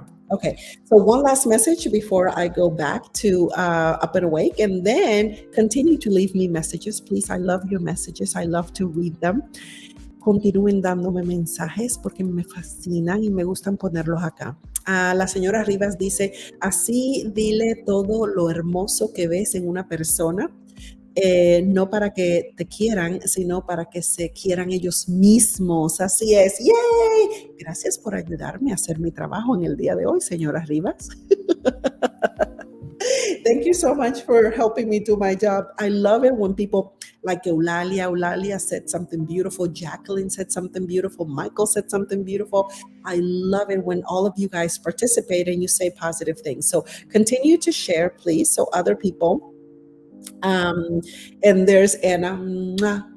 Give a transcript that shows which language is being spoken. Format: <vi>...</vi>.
<en>Okay, so one last message before I go back to Up and Awake, and then continue to leave me messages, please. I love your messages. I love to read them.</en> <es>Continúen dándome mensajes porque me fascinan y me gustan ponerlos acá. La señora Rivas dice, así dile todo lo hermoso que ves en una persona, no para que te quieran, sino para que se quieran ellos mismos. Así es. ¡Yay! Gracias por ayudarme a hacer mi trabajo en el día de hoy, señora Rivas.</es> <en>Thank you so much for helping me do my job. I love it when people like Eulalia said something beautiful. Jacqueline said something beautiful. Michael said something beautiful. I love it when all of you guys participate and you say positive things. So continue to share, please, so other people. And there's Anna. Mwah.</en>